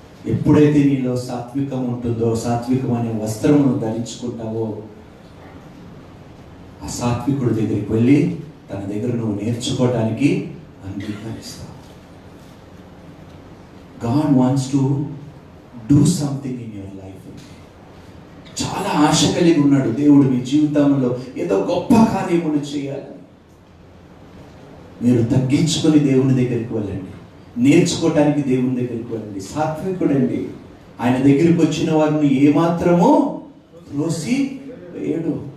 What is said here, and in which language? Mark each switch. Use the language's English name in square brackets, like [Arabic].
[Telugu] ఎప్పుడైతే నీలో సాత్వికం ఉంటుందో, సాత్వికం అనే వస్త్రమును ధరించుకుంటావో, ఆ సాత్వికుడి దగ్గరికి వెళ్ళి తన దగ్గర నువ్వు నేర్చుకోవడానికి అంగీకరిస్తావు. [English] God wants to do something in your life. [Telugu] చాలా ఆశ కలిగి ఉన్నాడు దేవుడు మీ జీవితంలో ఏదో గొప్ప కార్యములు చేయాలని. మీరు తగ్గించుకొని దేవుని దగ్గరికి వెళ్ళండి, నేర్చుకోవటానికి దేవుని దగ్గరికి వెళ్ళండి. సాత్వికుడండి. ఆయన దగ్గరికి వచ్చిన వారిని ఏమాత్రమో త్రోసి వేయడు.